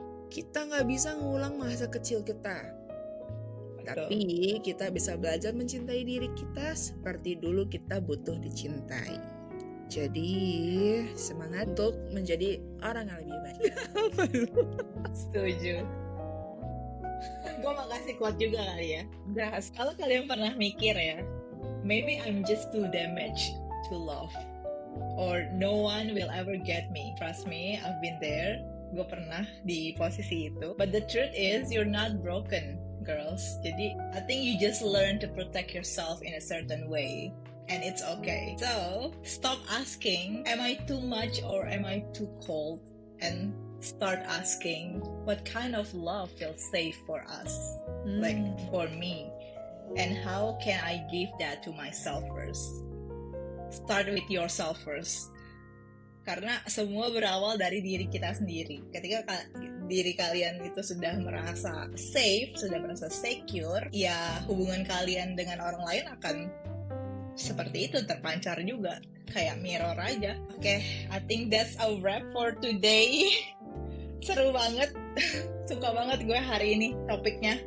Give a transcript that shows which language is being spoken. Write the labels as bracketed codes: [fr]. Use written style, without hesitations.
[id] Kita nggak bisa ngulang masa kecil kita. Tapi kita bisa belajar mencintai diri kita seperti dulu kita butuh dicintai. Jadi semangat untuk menjadi orang yang lebih baik. Setuju. Gue mau kasih quote juga kali ya. Das. [en] Kalau kalian pernah mikir ya, maybe I'm just too damaged to love, or no one will ever get me. Trust me, I've been there. [id] Gue pernah di posisi itu. [en] But the truth is, you're not broken, girls. Jadi, I think you just learn to protect yourself in a certain way. And it's okay. So, stop asking, am I too much or am I too cold? And start asking, what kind of love feels safe for us? Like, for me. And how can I give that to myself first? Start with yourself first. [id] Karena semua berawal dari diri kita sendiri. Ketika diri kalian itu sudah merasa safe, sudah merasa secure, ya hubungan kalian dengan orang lain akan seperti itu, terpancar juga. Kayak mirror aja. [en] Oke, I think that's a wrap for today. [id] Seru banget. Suka banget gue hari ini topiknya.